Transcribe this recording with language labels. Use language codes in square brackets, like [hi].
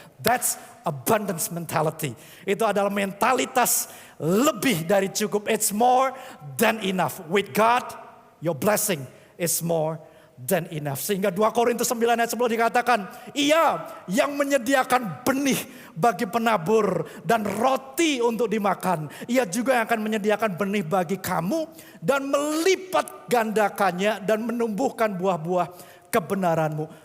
[en] That's abundance mentality. [id] Itu adalah mentalitas lebih dari cukup. [en] It's more than enough. With God, your blessing is more than enough. [id] Sehingga 2 Korintus 9 ayat 10 dikatakan, Ia yang menyediakan benih bagi penabur dan roti untuk dimakan. Ia juga yang akan menyediakan benih bagi kamu dan melipat gandakannya dan menumbuhkan buah-buah kebenaranmu.